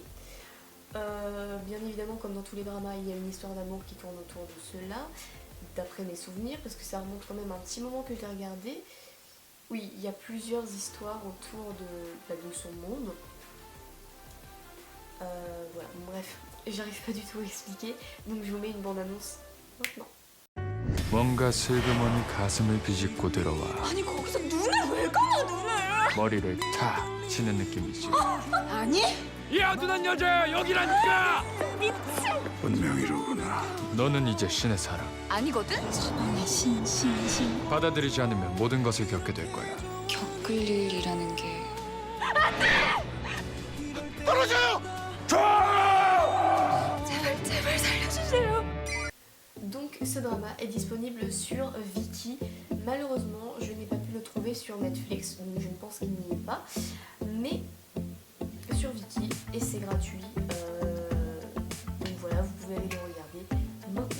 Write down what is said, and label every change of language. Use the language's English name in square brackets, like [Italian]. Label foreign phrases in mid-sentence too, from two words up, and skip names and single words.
[French] Bien évidemment comme dans tous les dramas il y a une histoire d'amour qui tourne autour de cela, d'après mes souvenirs, parce que ça remonte quand même un petit moment que je l'ai regardé. Oui, il y a plusieurs histoires autour de son monde. Voilà, bref, j'arrive pas du tout à expliquer, donc je vous mets une bande-annonce maintenant. [Korean] 뭔가 슬그머니 가슴을 비집고 들어와 아니 거기서 눈을 왜 감아 눈을? 머리를 탁 치는 느낌이지. 아니? 이 아둔한 여자야 여기라니까. 운명이로구나. 너는 이제 신의 사랑. 아니거든? 신 받아들이지 않으면 모든 것을 겪게 될 거야. 겪을 일이라는 게 제발 살려주세요. [French] Donc ce drama est disponible sur Viki. Malheureusement, je n'ai pas pu le trouver sur Netflix, donc je ne pense qu'il n'y est pas. Mais sur Viki, et c'est gratuit. Donc voilà, vous pouvez aller le regarder maintenant.